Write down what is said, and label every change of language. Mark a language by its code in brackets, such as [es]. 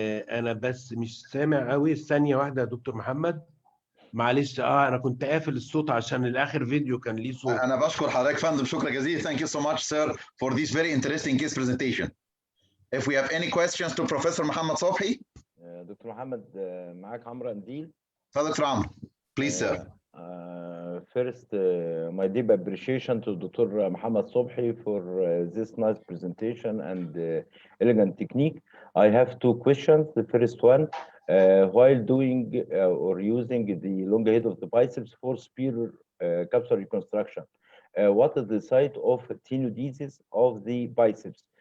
[ar] انا بس مش سامع قوي. ثانية واحدة يا دكتور محمد. معلش انا كنت قافل الصوت عشان الاخر فيديو كان ليه صوت. انا بشكر حضرتك فندم، شكرا جزيلا. [en] Thank you so much sir for this very interesting case presentation. If we have any questions to Professor Muhammad Sobhi. [ar] دكتور محمد معاك عمرو قنديل. اتفضل دكتور عمرو. [en] Please sir. First, my deep appreciation to Dr. Muhammad Sobhi for this nice presentation and elegant technique. I have two questions. The first one, while doing or using the long head of the biceps for superior capsular reconstruction, what is the site of tenodesis of the biceps?